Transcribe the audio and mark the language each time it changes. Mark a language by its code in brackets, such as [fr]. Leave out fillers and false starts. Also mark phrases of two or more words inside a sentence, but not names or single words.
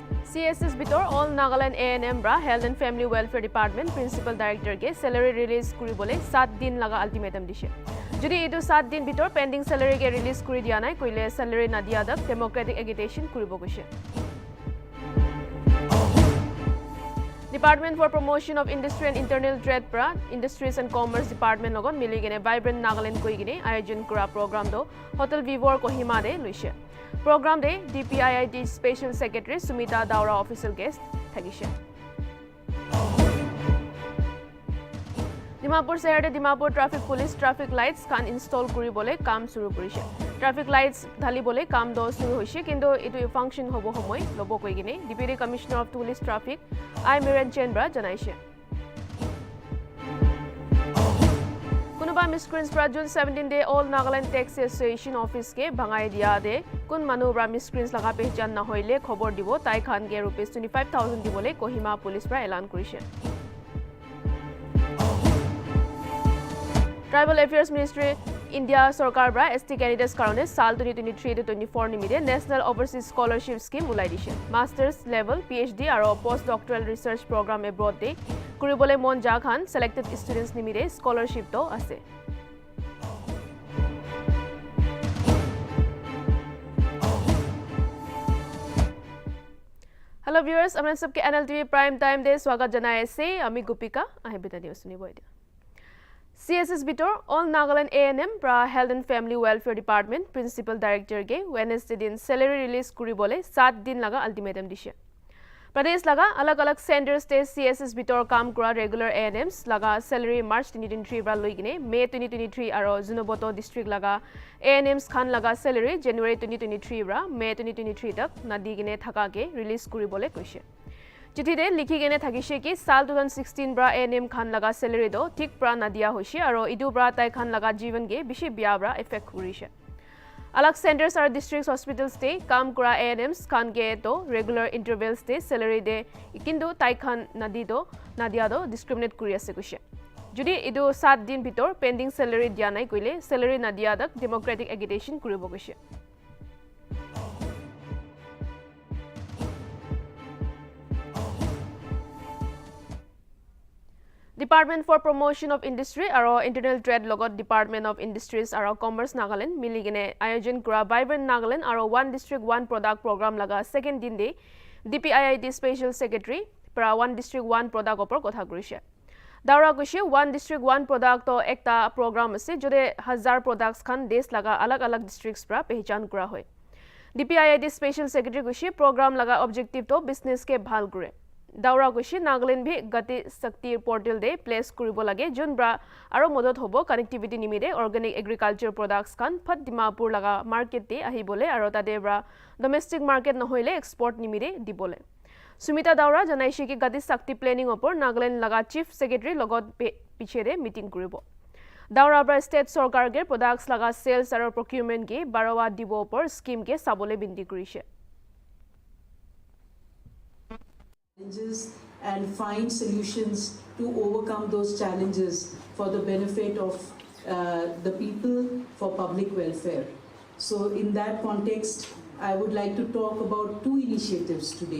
[nag] CSS bitor all Nagaland A&M bra Health and Family Welfare Department Principal Director ke salary release kuribole 7 din laga ultimatum dishe. Jodi etu 7 din bitor pending salary ke release kuri dia nai koile salary na dia dak [en] democratic agitation [nag] kuribo gise. Department for Promotion of Industry and Internal Trade pra Industries and Commerce Department logon mili gene Vibrant Nagaland koi gine ayojon kura program do Hotel Vivor Kohima de luise. Program de DPIIT Special Secretary Sumita Daura official guest thagishe. Dimapur shehar de Dimapur Traffic Police [en] traffic lights [nag] kan install kuribole kam shuru korise. [en] Traffic lights [nag] dhalibole kam do shuru hoise kintu etu function hobo homoy lobo koi gine Deputy Commissioner of Police Traffic I Miran Chenbra janaise. Kunuba miscreants pra June 17 day All Nagaland Taxi Association office ke bhangai dia de kun manu pra miscreants laga pehchan na hoile khobor dibo tai khan ke rupees 25,000 dibole Kohima police pra elan korise. Tribal Affairs Ministry India Sarkar bra ST candidates karone sal 2023 to 24 nimide National Overseas Scholarship Scheme ulai dishe. [en] Masters level [nag] PhD aro [en] postdoctoral research program [nag] abroad de kuribole mon ja khan [en] selected students [nag] nimide scholarship to ase. [en] Hello viewers, [nag] amna sabke Nltv [en] prime time [nag] de swagat janai ase ami Gupika ahe bita news sunibo etia. CSS bitor all Nagaland A&M pra Health and Family Welfare Department Principal Director ke Wednesday din salary release kuribole 7 din laga ultimatum dishe. Pradesh laga alag centers te CSS bitor kam kura regular A&Ms laga salary March 2023 bra loi gine May 2023 aro Junoboto district laga A&Ms khan laga salary January 2023 bra May 2023 tak nadi gine thaka ke release kuribole koise. Chithi de likhi gene thakise ki sal 2016 bra A&M khan laga salary do thik pra nadia hoise aro idu bra tai khan laga jivan ge bishi bia bra effect kurise. Alag centers are [en] district hospitals [nag] te kam kura A&Ms khan ge to [en] regular intervals [nag] te salary de ikindu tai khan nadia do discriminate kuri ase koise. Jodi idu 7 din bitor pending salary dia nai koile salary nadia dak [en] democratic agitation [nag] kuribo koise. Department for Promotion of Industry aro Internal Trade logot Department of Industries aro Commerce Nagaland miligine ayojon kura Vibrant Nagaland aro One District One Product program laga second din de DPIIT Special Secretary pra One District One Product opor kotha korise. Daura koise One District One Product to ekta program ase jode 1000 products khan desh laga alag districts pra pehchan kura hoy. DPIIT Special Secretary koise program laga objective to business ke bhal kore. Daura koise Nagaland bhi Gati Shakti portal de place kuribo lage jun bra aro modot hobo connectivity nimide [en] organic agriculture products [nag] kan phat Dimapur laga market te ahibole aro tade bra [en] domestic market [nag] nohoile export nimide dibole. Sumita Daura janaise ki Gati Shakti planning opor Nagaland laga [en] chief secretary [nag] logot pichede meeting kuribo. Daura bra state sarkar ge products laga sales aro procurement ge barawa dibo opor scheme ke sabole binti kurise. [en] And find solutions to overcome those challenges for the benefit of the people for public welfare. So in that context, I would like to talk about two initiatives today.